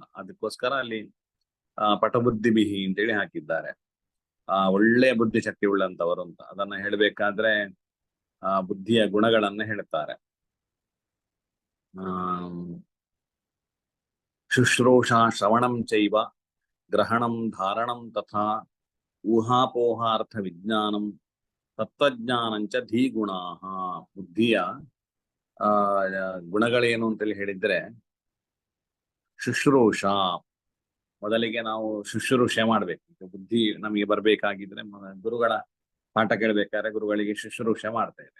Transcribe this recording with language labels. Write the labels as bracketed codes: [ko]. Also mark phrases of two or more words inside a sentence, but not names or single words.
[kn] ಅದಕ್ಕೋಸ್ಕರ ಅಲ್ಲಿ ಪಟಬುದ್ಧಿಬಿಹಿ ಅಂತೇಳಿ ಹಾಕಿದ್ದಾರೆ. ಒಳ್ಳೆಯ ಬುದ್ಧಿಶಕ್ತಿ ಉಳ್ಳಂತವರು ಅಂತ. ಅದನ್ನ ಹೇಳಬೇಕಾದ್ರೆ ಬುದ್ಧಿಯ ಗುಣಗಳನ್ನ ಹೇಳ್ತಾರೆ. [sa] ಶುಶ್ರೂಷಾ ಶ್ರವಣಂ ಚೈವ ಗ್ರಹಣಂ ಧಾರಣಂ ತಥಾ ಊಹಾಪೋಹಾರ್ಥ ವಿಜ್ಞಾನಂ ತತ್ವಜ್ಞಾನಂಚ ಧೀಗುಣಾಃ. [kn] ಬುದ್ಧಿಯ ಗುಣಗಳೇನು ಅಂತೇಳಿ ಹೇಳಿದ್ರೆ, ಶುಶ್ರೂಷಾ, ಮೊದಲಿಗೆ ನಾವು ಶುಶ್ರೂಷೆ ಮಾಡ್ಬೇಕು. ಬುದ್ಧಿ ನಮಗೆ ಬರ್ಬೇಕಾಗಿದ್ರೆ ಗುರುಗಳ ಪಾಠ ಕೇಳ್ಬೇಕಾದ್ರೆ ಗುರುಗಳಿಗೆ ಶುಶ್ರೂಷೆ ಮಾಡ್ತೇವೆ.